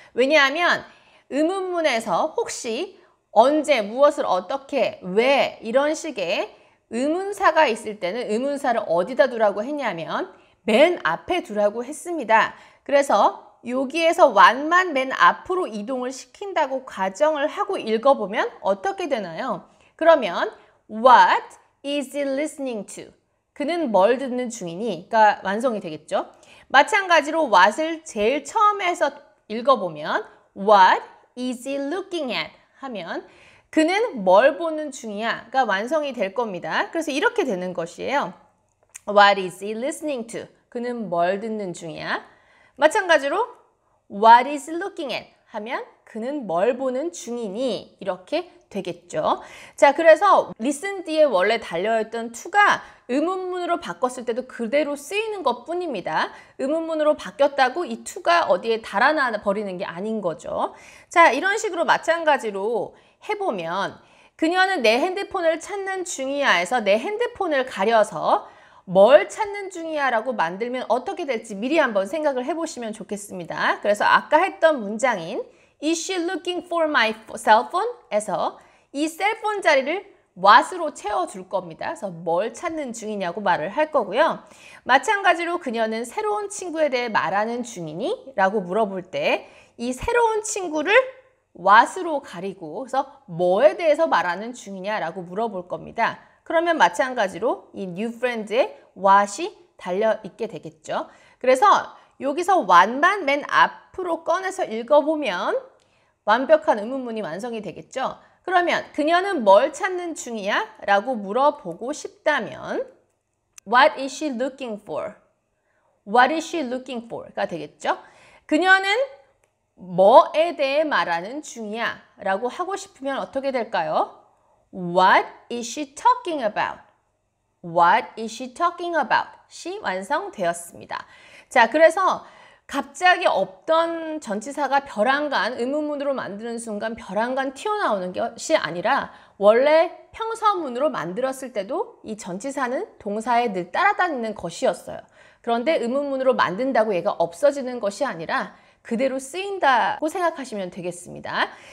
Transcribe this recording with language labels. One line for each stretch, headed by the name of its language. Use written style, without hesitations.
Korean: 왜냐하면 의문문에서 혹시 언제, 무엇을 어떻게, 왜 이런 식의 의문사가 있을 때는 의문사를 어디다 두라고 했냐면 맨 앞에 두라고 했습니다. 그래서 여기에서 what만 맨 앞으로 이동을 시킨다고 가정을 하고 읽어보면 어떻게 되나요? 그러면
English: what is he listening to?
Korean: 그는 뭘 듣는 중이니?가 완성이 되겠죠. 마찬가지로 what을 제일 처음에 해서 읽어보면
English: what is he looking at?
Korean: 하면 그는 뭘 보는 중이야?가 완성이 될 겁니다. 그래서 이렇게 되는 것이에요.
English: What is he listening to?
Korean: 그는 뭘 듣는 중이야?
English: 마찬가지로 What is he looking at?
Korean: 하면 그는 뭘 보는 중이니? 이렇게 되겠죠. 자, 그래서 listen 뒤에 원래 달려있던 to가 의문문으로 바꿨을 때도 그대로 쓰이는 것 뿐입니다. 의문문으로 바뀌었다고 이 to가 어디에 달아나 버리는 게 아닌 거죠. 자, 이런 식으로 마찬가지로 해보면 그녀는 내 핸드폰을 찾는 중이야에서 내 핸드폰을 가려서 뭘 찾는 중이야 라고 만들면 어떻게 될지 미리 한번 생각을 해보시면 좋겠습니다. 그래서 아까 했던 문장인
English: Is she looking for my cell phone?
Korean: 에서 이 셀폰 자리를 what으로 채워줄 겁니다. 그래서 뭘 찾는 중이냐고 말을 할 거고요. 마찬가지로 그녀는 새로운 친구에 대해 말하는 중이니? 라고 물어볼 때 이 새로운 친구를 what으로 가리고 그래서 뭐에 대해서 말하는 중이냐라고 물어볼 겁니다. 그러면 마찬가지로 이 new friend에 what이 달려있게 되겠죠. 그래서 여기서 what만 맨 앞으로 꺼내서 읽어보면 완벽한 의문문이 완성이 되겠죠. 그러면 그녀는 뭘 찾는 중이야? 라고 물어보고 싶다면
English: What is she looking for? What is she looking for? 가 되겠죠.
Korean: 그녀는 뭐에 대해 말하는 중이야? 라고 하고 싶으면 어떻게 될까요?
English: What is she talking about? What is she talking about?
Korean: 시 완성되었습니다. 자, 그래서 갑자기 없던 전치사가 벼랑간 의문문으로 만드는 순간 벼랑간 튀어나오는 것이 아니라 원래 평서문으로 만들었을 때도 이 전치사는 동사에 늘 따라다니는 것이었어요. 그런데 의문문으로 만든다고 얘가 없어지는 것이 아니라 그대로 쓰인다고 생각하시면 되겠습니다.